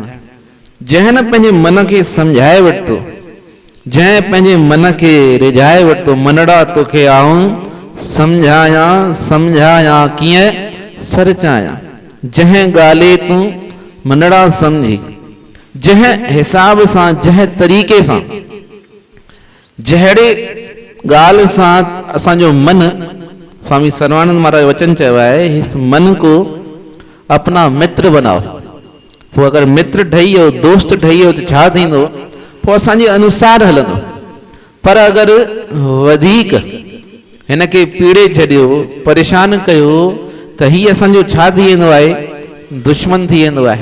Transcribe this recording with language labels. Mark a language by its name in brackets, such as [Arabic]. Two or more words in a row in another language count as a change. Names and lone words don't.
[Sindhi] जंहिं न पंहिंजे मन खे सम्झाए वरितो, जंहिं पंहिंजे मन खे रिझाए वरितो, मनड़ा तोखे आऊं सम्झायां सम्झायां कीअं सरचायां। जंहिं ॻाल्हि तूं मनड़ा सम्झी, जंहिं हिसाब सां, जंहिं तरीक़े सां, जहिड़े ॻाल्हि सां असांजो मन, स्वामी सर्वानंद महाराज वचन चयो आहे, [Hindi] इस मन को अपना मित्र बनाओ। [Sindhi] पोइ अगरि मित्र ठही वियो, दोस्त ठही वियो त छा थींदो? पोइ असांजे अनुसार हलंदो। पर अगरि वधीक हिन खे पीड़े छॾियो, परेशान कयो, त हीअ असांजो छा थी वेंदो आहे? दुश्मन थी वेंदो आहे।